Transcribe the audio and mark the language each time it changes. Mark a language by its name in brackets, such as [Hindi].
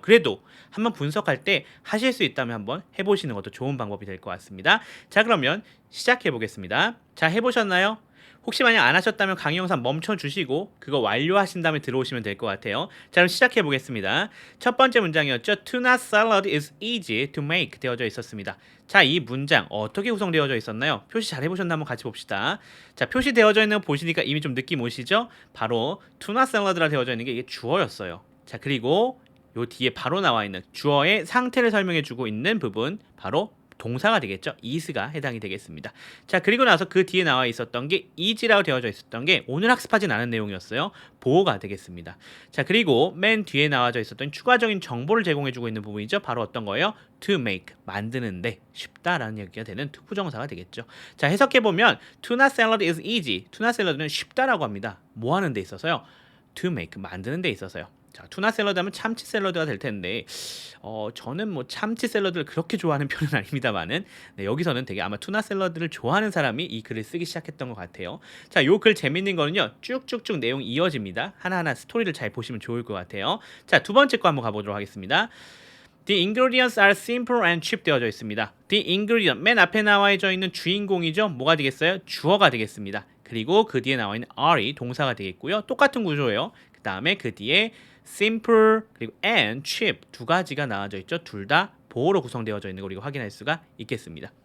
[Korean] 그래도 한번 분석할 때 하실 수 있다면 한번 해보시는 것도 좋은 방법이 될 것 같습니다. 자, 그러면 시작해 보겠습니다. 자, 해보셨나요? 혹시 만약 안 하셨다면 강의 영상 멈춰주시고 그거 완료하신 다음에 들어오시면 될 것 같아요. 자, 그럼 시작해 보겠습니다. 첫 번째 문장이었죠. [English] Tuna salad is easy to make [Korean] 되어져 있었습니다. 자, 이 문장 어떻게 구성되어져 있었나요? 표시 잘 해보셨나 한번 같이 봅시다. 자, 표시되어져 있는 거 보시니까 이미 좀 느낌 오시죠? 바로 투나 샐러드라 되어져 있는 게 이게 주어였어요. 자, 그리고 요 뒤에 바로 나와 있는 주어의 상태를 설명해 주고 있는 부분 바로 동사가 되겠죠. is가 해당이 되겠습니다. 자, 그리고 나서 그 뒤에 나와 있었던 게 is라고 되어져 있었던 게 오늘 학습하진 않은 내용이었어요. 보어가 되겠습니다. 자, 그리고 맨 뒤에 나와져 있었던 추가적인 정보를 제공해주고 있는 부분이죠. 바로 어떤 거예요? to make, 만드는데 쉽다라는 얘기가 되는 투부정사가 되겠죠. 자, 해석해보면 [English] tuna salad is easy. [Korean] tuna salad는 쉽다라고 합니다. 뭐 하는 데 있어서요? to make, 만드는 데 있어서요. 자, 투나 샐러드 하면 참치 샐러드가 될 텐데 저는 뭐 참치 샐러드를 그렇게 좋아하는 편은 아닙니다만은 네, 여기서는 되게 아마 투나 샐러드를 좋아하는 사람이 이 글을 쓰기 시작했던 것 같아요. 자, 요 글 재밌는 거는요. 쭉쭉쭉 내용이 이어집니다. 하나하나 스토리를 잘 보시면 좋을 것 같아요. 자, 두 번째 거 한번 가보도록 하겠습니다. [English] The ingredients are simple and cheap [Korean] 되어져 있습니다. The ingredient, 맨 앞에 나와져 있는 주인공이죠. 뭐가 되겠어요? 주어가 되겠습니다. 그리고 그 뒤에 나와 있는 are이 동사가 되겠고요. 똑같은 구조예요. 그 다음에 그 뒤에 simple 그리고 and cheap 두 가지가 나와져 있죠. 둘 다 보어로 구성되어져 있는 걸 우리가 확인할 수가 있겠습니다.